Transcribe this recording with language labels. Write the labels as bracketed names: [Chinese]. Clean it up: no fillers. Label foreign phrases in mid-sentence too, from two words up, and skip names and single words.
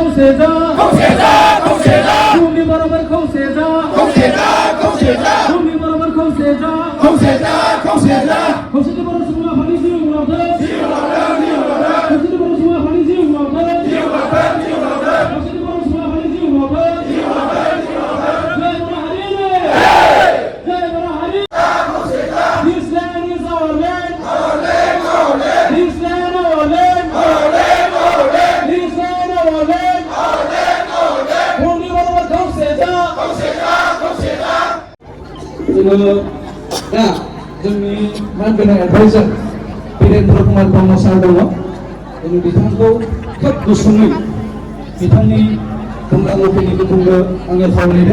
[Bodo] बुहुमनि बर'फोर खौसे जा बुहुमनि बर'फोर खौसे जा खौसेथि बर' सुबुं आफादनि जिउ उनावथो खौसेथि बर' सुबुं आफादनि जिउ उनावथो खौसेथि बर' सुबुं आफादनि जिउ उनावथो जय बर' हारि [English] This land is our land This land our land [Bodo] This land our land बुहुमनि बर'फोर खौसे जा जोङो दा जोंनि मानगोनां एडभाइजार वीरेन्द्र कुमार ब्रह्म सार दङ जों बिथांखौ खोब गुसुङै बिथांनि बुंनांगौखिनिखौ बुंनो आङो खावलायदों